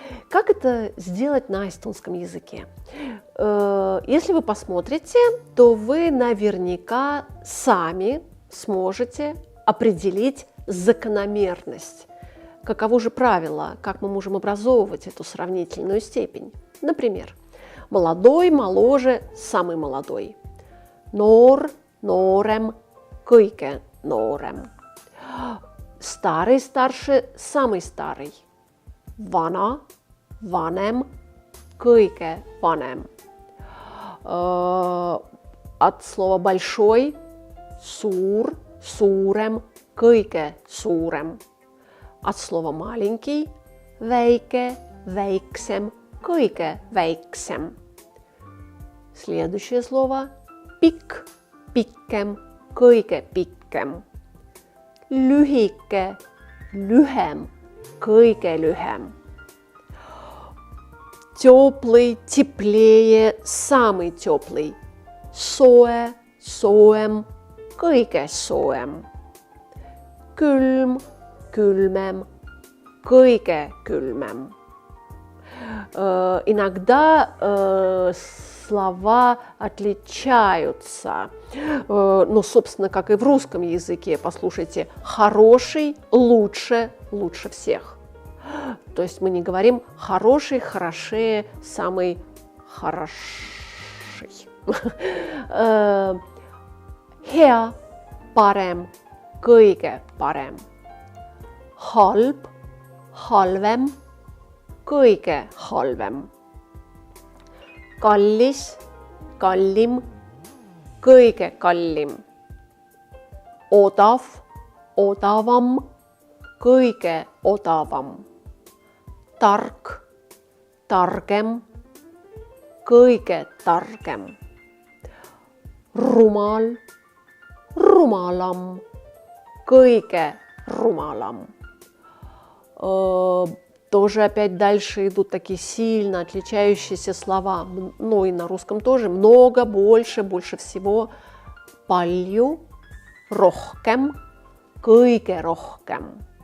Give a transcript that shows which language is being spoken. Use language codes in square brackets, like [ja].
[ru] Как это сделать на эстонском языке? Если вы посмотрите, то вы наверняка сами сможете определить закономерность. Каково же правило, как мы можем образовывать эту сравнительную степень? Например, молодой, моложе, самый молодой. [et] Noor, noorem, kõige noorem. [ru] Старый, старше, самый старый. [et] Vana, vanem, kõige vanem. [ru] От слова большой, [et] suur, suurem, kõige suurem. [ru] От слова маленький, [et] väike, väiksem, kõige väiksem. [ru] Следующее слово [et] pikk, pikem, kõige pikem. Lühike, lühem, kõige lühem. [ru] Теплый, теплее, самый теплый. [et] Soe, soojem, kõige soojem. Külm, külmem, kõige külmem. [ru] Иногда слова отличаются, ну, собственно, как и в русском языке. Послушайте, хороший, лучше, лучше всех. То есть мы не говорим хороший, хорошее, самый хороший. [et] Hea, parem, kõige parem. Halb, halvem, kõige halvem. Kallis, kallim, kõige kallim. Odav, odavam, kõige odavam. Tark, targem, kõige targem. Rumal, rumalam, kõige rumalam. [ru] Тоже опять дальше идут такие сильно отличающиеся слова. Ну и на русском тоже. Много, больше, больше всего. [et] Palju, rohkem, kõige rohkem.